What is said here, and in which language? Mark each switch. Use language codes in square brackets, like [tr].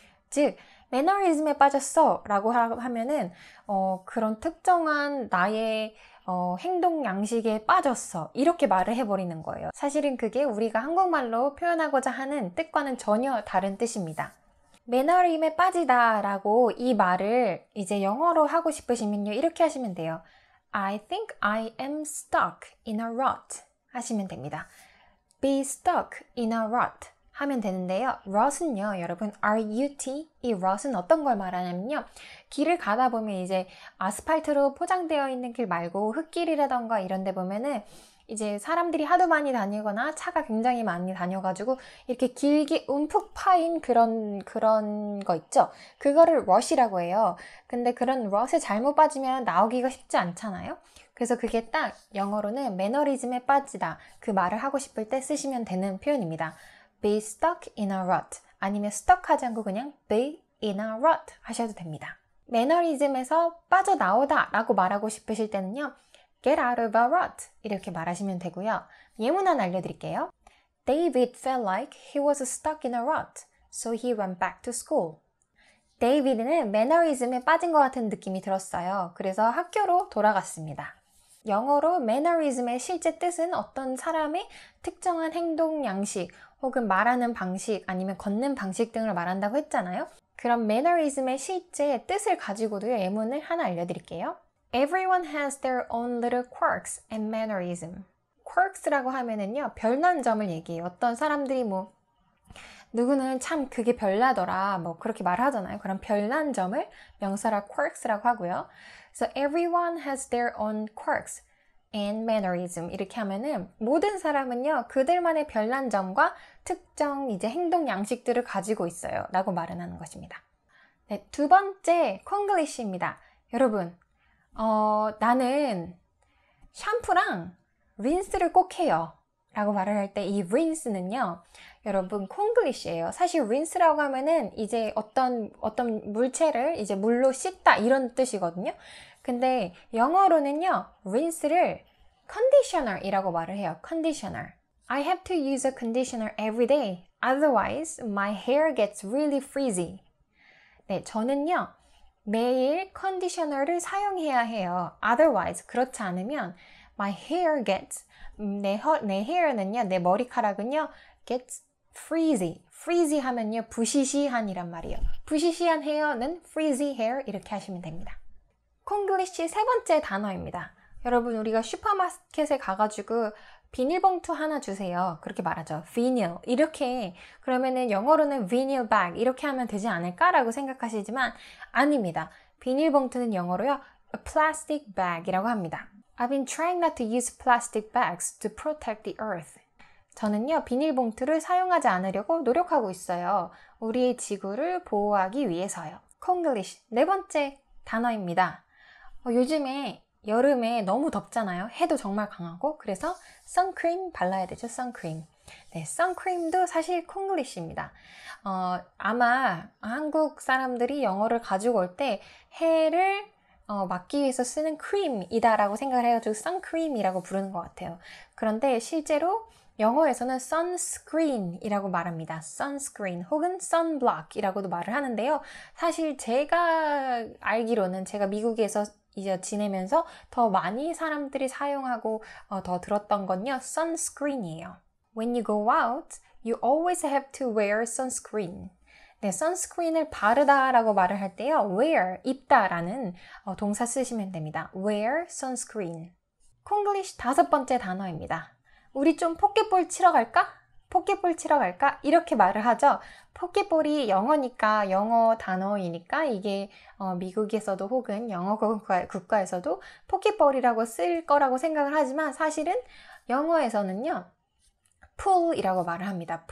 [ko] 즉, 매너리즘에 빠졌어 라고 하면은 그런 특정한 나의 행동 양식에 빠졌어 이렇게 말을 해버리는 거예요. 사실은 그게 우리가 한국말로 표현하고자 하는 뜻과는 전혀 다른 뜻입니다. 매너리즘에 빠지다 라고 이 말을 이제 영어로 하고 싶으시면요, 이렇게 하시면 돼요. [en] I think I am stuck in a rut [ko] 하시면 됩니다. [en] Be stuck in a rut [ko] 하면 되는데요. rut은요, 여러분, R-U-T, 이 rut은 어떤 걸 말하냐면요, 길을 가다 보면 이제 아스팔트로 포장되어 있는 길 말고 흙길이라던가 이런 데 보면은 이제 사람들이 하도 많이 다니거나 차가 굉장히 많이 다녀가지고 이렇게 길게 움푹 파인 그런 거 있죠? 그거를 rut이라고 해요. 근데 그런 rut에 잘못 빠지면 나오기가 쉽지 않잖아요? 그래서 그게 딱 영어로는 매너리즘에 빠지다, 그 말을 하고 싶을 때 쓰시면 되는 표현입니다. [en] Be stuck in a rut, [ko] 아니면 [en] stuck [ko] 하지 않고 그냥 [en] be in a rut [ko] 하셔도 됩니다. 매너리즘에서 빠져나오다 라고 말하고 싶으실 때는요, [en] get out of a rut [ko] 이렇게 말하시면 되고요. 예문 하나 알려드릴게요. [en] David felt like he was stuck in a rut, so he went back to school. [ko] 데이비드는 매너리즘에 빠진 것 같은 느낌이 들었어요. 그래서 학교로 돌아갔습니다. 영어로 매너리즘의 실제 뜻은 어떤 사람의 특정한 행동 양식 혹은 말하는 방식 아니면 걷는 방식 등을 말한다고 했잖아요. 그럼 매너리즘의 실제 뜻을 가지고도 예문을 하나 알려드릴게요. [en] Everyone has their own little quirks and mannerism. [ko] quirks라고 하면은요, 별난 점을 얘기해요. 어떤 사람들이 누구는 참 그게 별나더라 그렇게 말하잖아요. 그럼 별난 점을 명사라 quirks라고 하고요. [en] So everyone has their own quirks and mannerism [ko] 이렇게 하면은 모든 사람은요, 그들만의 별난 점과 특정 이제 행동 양식들을 가지고 있어요 라고 말은 하는 것입니다. 네, 두 번째 콩글리시입니다. 여러분, 나는 샴푸랑 린스를 꼭 해요 라고 말을 할 때 이 린스는요, 여러분 콩글리시예요. 사실 린스라고 하면은 이제 어떤 물체를 이제 물로 씻다 이런 뜻이거든요. 근데 영어로는요, 린스를 conditioner이라고 말을 해요. [en] conditioner. I have to use a conditioner every day. Otherwise, my hair gets really frizzy. [ko] 네, 저는요, 매일 컨디셔너를 사용해야 해요. [en] Otherwise, [ko] 그렇지 않으면 [en] my hair gets, 내 hair는요, [ko] 내 머리카락은요, [en] gets frizzy. [ko] frizzy 하면요, 부시시한이란 말이에요. 부시시한 헤어는 frizzy hair 이렇게 하시면 됩니다. 콩글리시 세 번째 단어입니다. 여러분, 우리가 슈퍼마켓에 가가지고 비닐봉투 하나 주세요. 그렇게 말하죠. vinyl. 이렇게, 그러면은 영어로는 vinyl bag 이렇게 하면 되지 않을까라고 생각하시지만 아닙니다. 비닐봉투는 영어로요, a plastic bag이라고 합니다. [en] I've been trying not to use plastic bags to protect the earth. [ko] 저는요, 비닐봉투를 사용하지 않으려고 노력하고 있어요. 우리의 지구를 보호하기 위해서요. 콩글리시 네 번째 단어입니다. 요즘에 여름에 너무 덥잖아요. 해도 정말 강하고. 그래서 선크림 발라야 되죠. 선크림. 네, 선크림도 사실 콩글리시입니다. 아마 한국 사람들이 영어를 가지고 올 때 해를 막기 위해서 쓰는 크림이다라고 생각을 해가지고 선크림이라고 부르는 것 같아요. 그런데 실제로 영어에서는 sunscreen이라고 말합니다. sunscreen 혹은 sunblock이라고도 말을 하는데요. 사실 제가 알기로는 제가 미국에서 지내면서 더 많이 사람들이 사용하고 더 들었던 건요, sunscreen이에요. [en] When you go out, you always have to wear sunscreen. [ko] 네, sunscreen을 바르다라고 말을 할 때요, wear, 입다라는 동사 쓰시면 됩니다. [en] wear sunscreen. [ko] 콩글리시 5번째 단어입니다. 우리 좀 포켓볼 치러 갈까? 포켓볼 치러 갈까? 이렇게 말을 하죠. 포켓볼이 영어니까, 영어 단어이니까 이게 미국에서도 혹은 영어 국가에서도 포켓볼이라고 쓸 거라고 생각을 하지만 사실은 영어에서는요, pool이라고 말을 합니다.